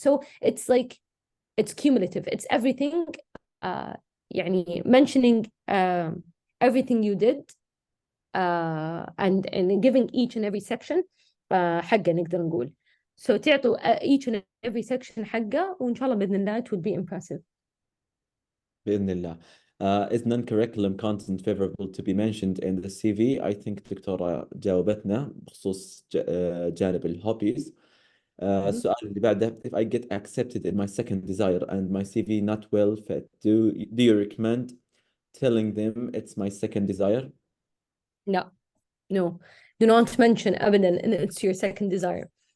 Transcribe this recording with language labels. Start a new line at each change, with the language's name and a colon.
English: So it's cumulative. It's everything, mentioning everything you did and giving each and every section
Arabic: حقه نقدر نقول.
English: So تعطوا each and every section حقه
Arabic: وإن شاء الله بإذن الله
English: it would be impressive.
Arabic: بإذن الله.
English: Is non-curriculum content favorable to be mentioned in the CV? I think
Arabic: دكتورة جاوبتنا بخصوص جانب الهوبيز. السؤال اللي بعده,
English: if I get accepted in my second desire and my CV not well fit, do you recommend telling them it's my second desire? No, do not mention
Arabic: أبدا
English: and it's your second desire.